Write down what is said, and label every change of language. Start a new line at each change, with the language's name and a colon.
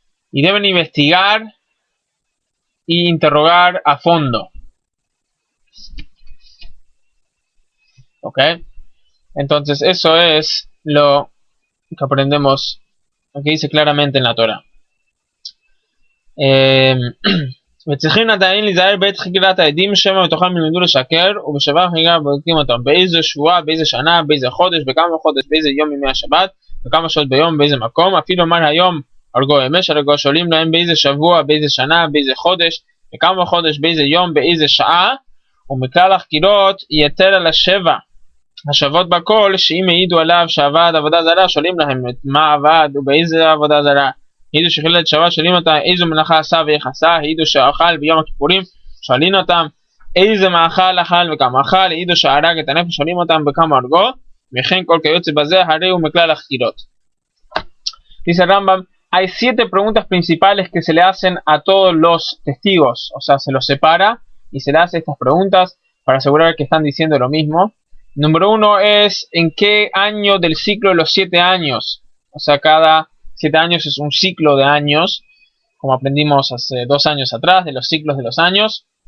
Spanish: Y deben investigar y interrogar a fondo. Ok. Entonces eso es lo que aprendemos, lo que dice claramente en la Torah.
Hebrew: וצריכים עדיין להיזהר בעת חקירת העדים שמא מתוכם ילמדו לשקר ובשבת חגיגה בודקים אותם באיזה שבוע, באיזה שנה, באיזה חודש, בכמה חודש, באיזה יום ימי השבת, בכמה שעות ביום, באיזה מקום, אפילו אמר היום הרגו אמש, הרגו שואלים להם באיזה שבוע, באיזה שנה, באיזה חודש, בכמה חודש, באיזה יום, באיזה שעה, ומכלל החקירות יתר על 7 השוות בכל, שאם העידו עליו שעבד עבודה זרה, שואלים להם את מה עבד ובאיזה עבודה זרה. העידו שחילל את שבת, שואלים אותם איזו מלאכה עשה ואיך עשה. העידו שאכל ביום הכיפורים, שואלים אותם איזה מאכל אכל וכמה אכל. העידו שהרג את הנפש, שואלים אותם בכמה הרגו. וכן כל כיוצא בזה, הרי הוא מכלל החקירות.
Spanish: Dice Rambam, hay 7 preguntas principales que se le hacen a todos los testigos, o sea, se los separa y se le hace estas preguntas para asegurar que están diciendo lo mismo. Número 1 es en qué año del ciclo de los 7 años, o sea, cada 7 años es un ciclo de años, como aprendimos hace 2 años atrás, de los ciclos de los años.